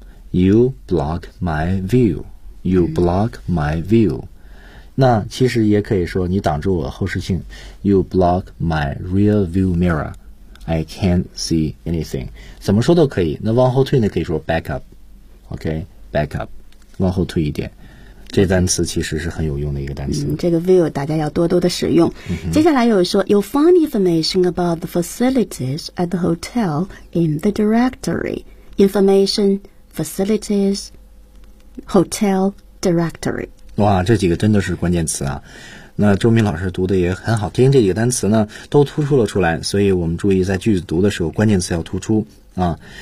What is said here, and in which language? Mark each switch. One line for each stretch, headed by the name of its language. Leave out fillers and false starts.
English: You block my view. You block my view.、
Chinese: 嗯、那其实也可以说你挡住我后视镜。
English: You block my rear view mirror. I can't see anything.
Chinese: 怎么说都可以。那往后退呢可以说
English: back up. OK, back up.
Chinese: 往后退一点。这单词其实是很有用的一个单词。嗯、这个 view 大家要多多的使用。嗯、接下来有说
English: You'll find information about the facilities at the hotel in the directory. Information... Facilities, Hotel, Directory.
Chinese: 哇，这几个真的是关键词啊！那周明老师读的也很好听，这几个单词呢都突出了出来，所以我们注意在句子读的时候，关键词要突出啊。